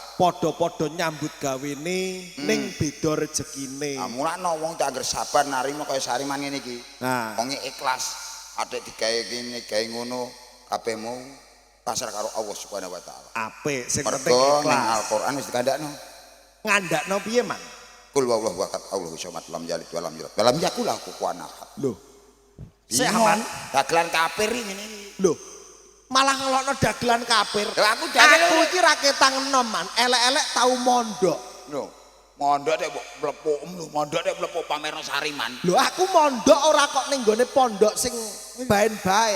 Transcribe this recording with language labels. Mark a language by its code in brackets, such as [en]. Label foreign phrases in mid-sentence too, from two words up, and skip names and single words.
[jv] Padha-padha nyambut gawene ning beda rezekine. Nah, mulane wong tak anggere sabar narima kaya sariman ngene iki. Nah, Wong ikhlas. Adek digawe kene gawe ngono kabehmu pasrah karo Allah [ar] سبحانه وتعالى. [jv] apik sing penting Mergo ning ikhlas. Al-Qur'an wis dikandakno. Ngandakno piye, Man? [ar] قل هو الله أحد الله الصمد لم يلد ولم يولد ولم يكن له كفوا أحد. [jv] Lho. Sik Aman. dagelan kafir ngene iki. Lho. Malah ngelokno dagelan kafir. Lah aku dagelan Aku iki ra ketang enom, Man. Elek-elek tau mondok. lho. Mondok nek mlepuk lho, mondok nek mlepuk pamerno sariman. Lho aku mondok ora kok ning gone pondok sing baen-baen.